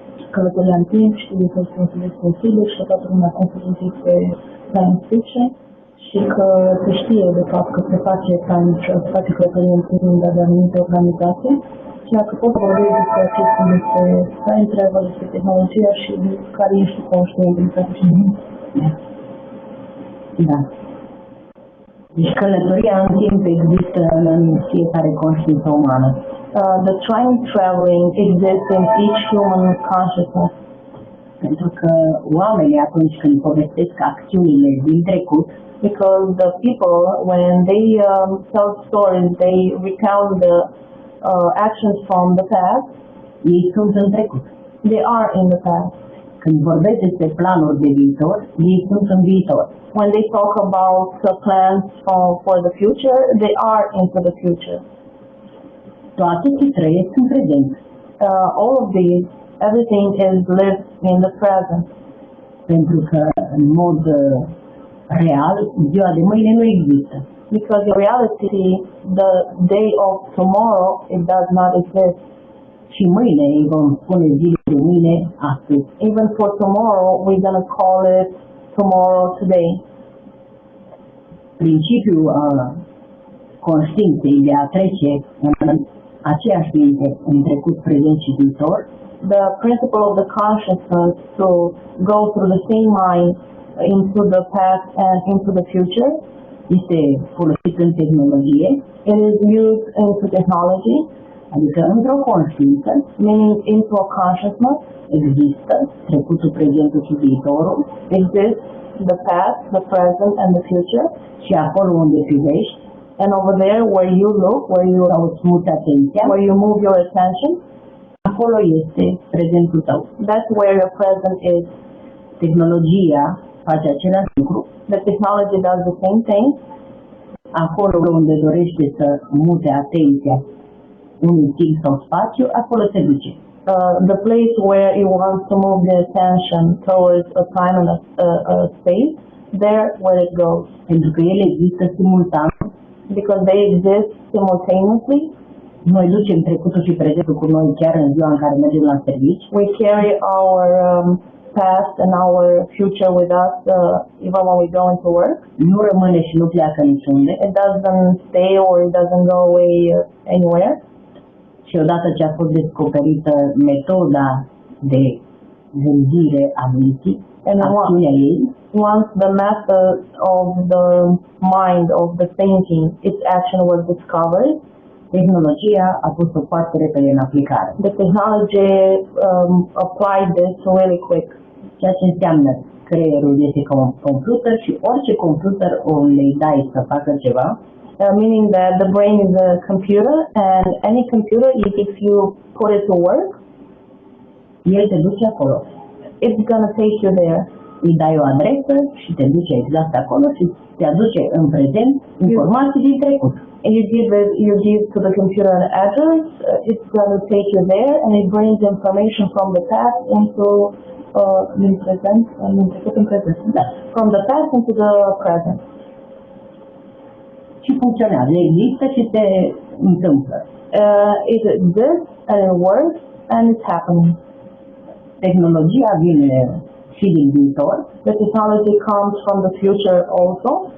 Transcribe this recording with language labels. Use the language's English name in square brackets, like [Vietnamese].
[Romanian] Călătoria în timp, știu că sunt responsabili și că toată lumea consideră pe science fiction și că se știe de fapt că se face călătorie în timp de anumite organizații. Și dacă pot vorbi despre aceste despre time travel, despre tehnologia și care ești conștient din toate și da. Deci călătoria în timp există în fiecare conștiință umană. [English] The time traveling exists in each human consciousness. [Romanian] Pentru că oamenii atunci când povestesc acțiunile din trecut, [English] because the people when they tell stories, they recount the actions from the past. [Romanian] Ei sunt în trecut. [English] They are in the past. [Romanian] Când vorbesc despre planuri de viitor, ei sunt în viitor. [English] When they talk about plans for the future, they are into the future. [Romanian] Toate se trăiesc în prezent. [English] All of these, everything is lived in the present. [Romanian] Pentru că în mod real, ziua de mâine nu există. [English] Because in reality, the day of tomorrow, it does not exist. [Romanian] Și mâine îi vom spune zilei de mâine astăzi. [English] Even for tomorrow, we're going to call it tomorrow today. [Romanian] Principiul conștiinței de a trece în aceeași minte în trecut, prezent și viitor. [English] The principle of the consciousness to go through the same mind into the past and into the future [Romanian] este folosit în tehnologie. [English] It is used into technology. [Romanian] Adică într-o conștiință, [English] meaning into a consciousness, [Romanian] există trecutul, prezentul și viitorul. [English] Exists the past, the present and the future. [Romanian] Și acolo unde privești, [English] and over there where you look, where you [Romanian] muți atenția, [English] where you move your attention, [Romanian] acolo este prezentul tău. [English] That's where your present is. [Romanian] Tehnologia face același lucru. [English] The technology does the same thing. [Romanian] Acolo unde dorește să mute atenția unui timp sau spațiu, acolo se duce. [English] The place where you want to move the attention towards a time and a space, there where it goes. [Romanian] Pentru că ele există simultan. [English] Because they exist simultaneously. [Romanian] Noi ducem trecutul și prezentul cu noi chiar în ziua în care mergem la servici. [English] We carry our past and our future with us even when we go into work. [Romanian] Nu rămâne și nu pleacă niciunde. [English] It doesn't stay or it doesn't go away anywhere. [Romanian] Și odată ce a fost descoperită metoda de gândire a minții, acțiunea ei, [English] once the method of the mind, of the thinking, its action was discovered, [Romanian] tehnologia a pus o foarte repede în aplicare. [English] The technology applied this really quick. [Romanian] Ceea ce înseamnă creierul este ca un computer și orice computer o le dai să facă ceva, [English] meaning that the brain is a computer and any computer, if you put it to work, [Romanian] el te duce acolo. [English] It's gonna take you there. [Romanian] Îi dai o adresă și te duce exact acolo și te aduce în prezent informații din trecut. [English] You give to the computer an address, it's gonna take you there and it brings information from the past into [Romanian] din prezent, în prezent. Da. [English] From the past into the present. [Romanian] Și funcționează, există și se întâmplă. [English] It exists and it works and it's happening. [Romanian] Tehnologia vine și din viitor. [English] The technology comes from the future also.